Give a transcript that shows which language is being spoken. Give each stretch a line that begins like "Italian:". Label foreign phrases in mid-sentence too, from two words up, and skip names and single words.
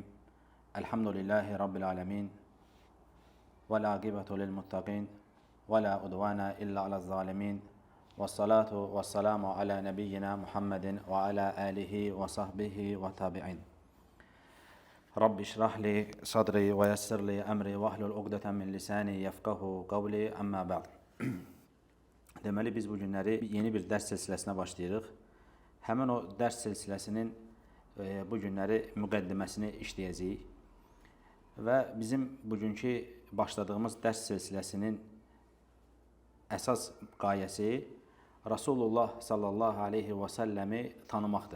Arabic: الحمد لله رب العالمين ولا عاقبة للمتقين. ولا عدوان إلا على الظالمين والصلاة والسلام على نبينا محمد وعلى آله وصحبه والتابعين. رب اشرح لي صدري ويسر لي أمري واحلل عقدة من لساني يفقهوا قولي أما بعد.
Azerbaijani: Deməli, biz bu günləri yeni bir dərs silsiləsinə başlayırıq. Həmin o dərs silsiləsinin bu günləri müqəddiməsini işləyəcəyik. Və bizim bugünkü başladığımız dərs silsiləsinin əsas qayəsi Rasulullah
Arabic: صلى الله عليه وسلم
Azerbaijani: tanımaqdır.